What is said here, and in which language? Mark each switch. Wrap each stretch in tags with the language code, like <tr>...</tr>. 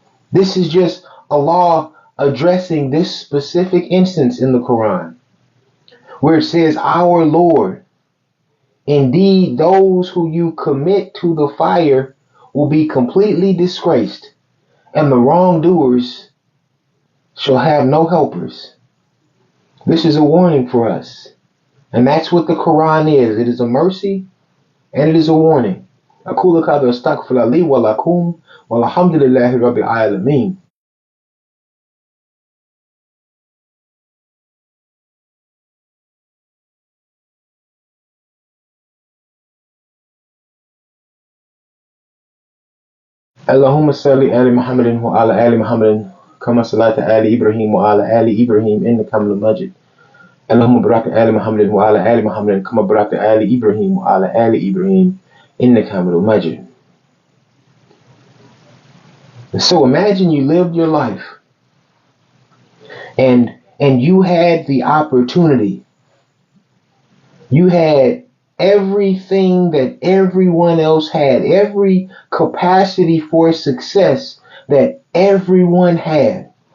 <en>This is just Allah addressing this specific instance in the Quran, where it says, "Our Lord, indeed those who you commit to the fire will be completely disgraced, and the wrongdoers shall have no helpers." This is a warning for us. And that's what the Quran is. It is a mercy and it is a warning.</en> <ar>أقول هذا واستغفر لي ولكم والحمد لله رب العالمين. اللهم صل على محمد وعلى آل محمد كما صليت على إبراهيم وعلى آل إبراهيم إنك حميد مجيد. اللهم بارك على محمد وعلى آل محمد كما باركت على إبراهيم وعلى آل إبراهيم إنك حميد مجيد.</ar> <en>So imagine you lived your life and you had the opportunity. You had everything that everyone else had, every capacity for success that everyone had.</en>